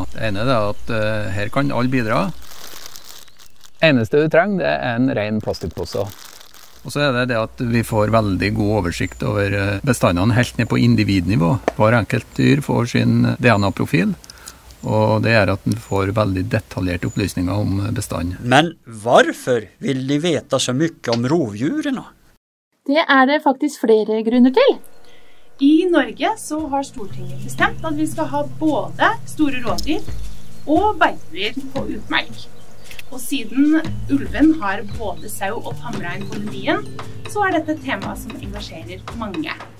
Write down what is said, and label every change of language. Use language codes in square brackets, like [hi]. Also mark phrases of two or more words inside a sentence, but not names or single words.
[no] Det ene at her kan alle bidra. Eneste du trenger det en ren plastikkpose. Og så det at vi får veldig god oversikt over bestandene helt ned på individnivå. Hver enkelt dyr får sin DNA-profil, og det at den får veldig detaljerte opplysninger om bestanden. [sv] Men varför vill ni veta så mycket om rovdjuren? [no] Det det faktisk flere grunner til. I Norge så har Stortinget bestemt at vi skal ha både store rovdyr og beitedyr på utmark. Og siden ulven har både sau og tamrein på menyen, så dette et tema som engasjerer mange.